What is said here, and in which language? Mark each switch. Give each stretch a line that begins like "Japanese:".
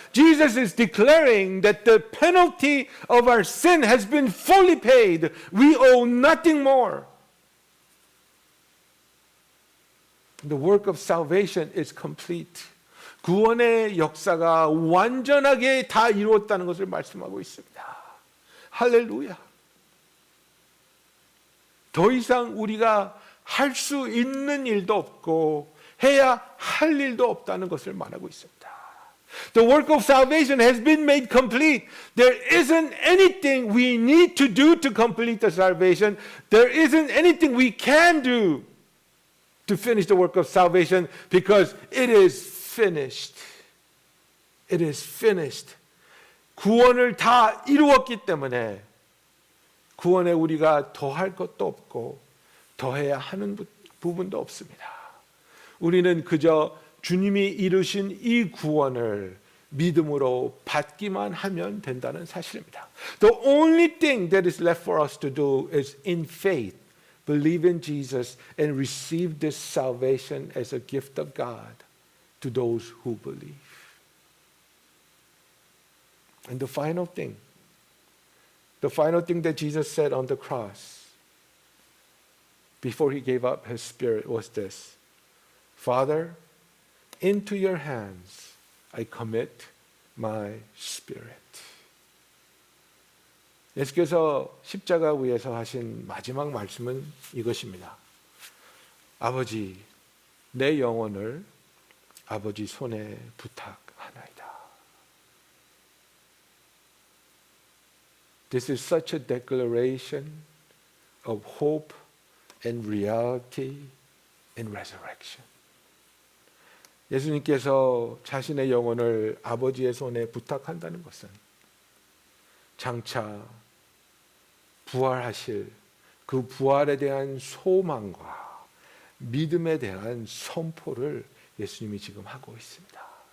English: Jesus is declaring that the penalty of our sin has been fully paid. We owe nothing more. The work of salvation is complete.
Korean: 구원의 역사가 완전하게 다 이루었다는 것을 말씀하고 있습니다. 할렐루야. 더 이상 우리가 할 수 있는 일도 없고 해야 할 일도 없다는 것을 말하고 있습니다.
English: The work of salvation has been made complete. There isn't anything we need to do to complete the salvation. There isn't anything we can do to finish the work of salvation because it is finished. It is finished.
Korean: 구원을 다 이루었기 때문에 구원에 우리가 더할 것도 없고 더해야 하는 부분도 없습니다. 우리는 그저 주님이 이루신 이 구원을 믿음으로 받기만 하면 된다는 사실입니다.
English: The only thing that is left for us to do is in faith believe in Jesus and receive this salvation as a gift of God to those who believe. And the final thing that Jesus said on the cross before he gave up his spirit was this: Father, into your hands I commit my spirit.
Korean: 예수께서 십자가 위에서 하신 마지막 말씀은 이것입니다. 아버지, 내 영혼을 아버지 손에 부탁하나이다.
English: This is such a declaration of hope and reality and resurrection.
Korean: 예수님께서 자신의 영혼을 아버지의 손에 부탁한다는 것은 장차 부활하실 그 부활에 대한 소망과 믿음에 대한 선포를 예수님이 지금 하고 있습니다.